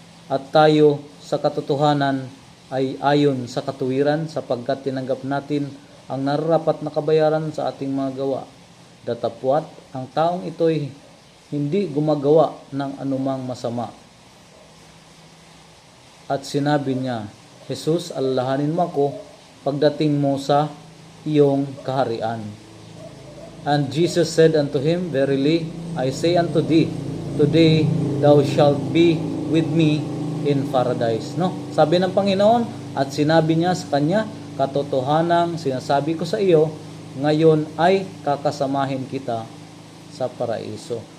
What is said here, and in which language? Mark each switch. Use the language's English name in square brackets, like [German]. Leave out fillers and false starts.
[Filipino] At tayo sa katotohanan ay ayon sa katuwiran, sapagkat tinanggap natin ang nararapat na kabayaran sa ating mga gawa. Datapwat ang taong ito'y hindi gumagawa ng anumang masama. At sinabi niya, Jesus, alalahanin mo ako pagdating mo sa iyong kaharian. [English] And Jesus said unto him, Verily, I say unto thee, today thou shalt be with me in paradise. No? [Filipino] Sabi ng Panginoon, at sinabi niya sa kanya, katotohanang sinasabi ko sa iyo, ngayon ay kakasamahin kita sa paraiso.